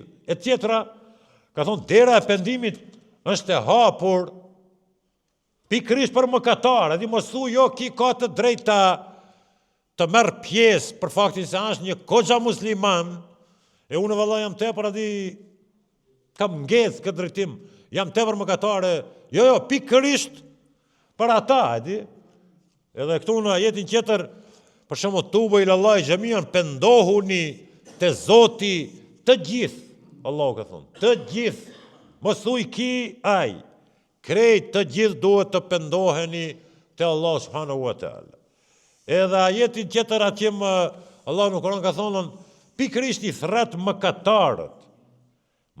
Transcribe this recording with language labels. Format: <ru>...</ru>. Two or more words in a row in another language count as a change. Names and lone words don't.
<sq>E tjetra, ka thonë dera e pendimit është e hapur pikërisht për mëkatar, adi mos thu jo ki ka të drejta të merr pjesë për faktin se është një koxha musliman, e unë valla jam tepër adi kam ngedh këtë drejtim, jam tepër mëkatare, jo, pikërisht për ata, adi. Edhe këtu në ajetin tjetër, për shembull</sq> <ar>توبوا إلى الله جميعا,</ar> <sq>pendohuni te Zoti të gjithë, Allahu ka thonë, të gjithë, mos thuj ki aj, krejt të gjithë duhet të pendoheni te</sq> <ar>الله سبحانه وتعالى.</ar> <sq>Edhe ajetin tjetër atjem Allah në Koran ka thonë, pikërisht i thret mëkatarët.</sq>